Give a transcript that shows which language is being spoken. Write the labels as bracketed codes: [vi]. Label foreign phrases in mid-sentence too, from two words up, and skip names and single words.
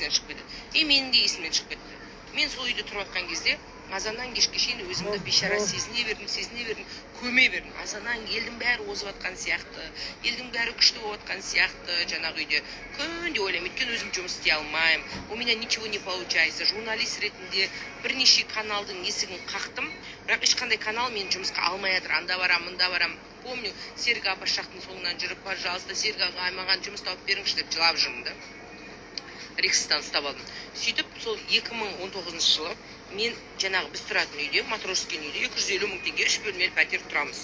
[kk] Менің де есімнен шығып кетті. Мен сол үйде тұрып жатқан кезде азаннан кешке шейін өзімді бейшара сезіне бердім, көме бердім. Азаннан елдің бәрі озып жатқан сияқты, елдің бәрі күшті болып жатқан сияқты, жаңағы үйде күнде ойлаймын, өйткені өзім жұмыс істей алмаймын, [ru] у меня ничего не получается. [kk] Журналист ретінде бірнеше каналдың есігін қақтым, бірақ ешқандай канал мені жұмысқа алмай жатыр. Анда барам, мында барам. Помню, Серік Абашақтың соңынан жүріп, пожалуйста, Серік аға, маған жұмыс тауып беріңізші деп жылап жүрмін да. Рексстан ұстап алдым. Сөйтіп, сол 2019 жылы мен жаңағы біз тұратын үйде, Матросский үйде 250 мың теңге 3 бөлмелі пәтер тұрамыз.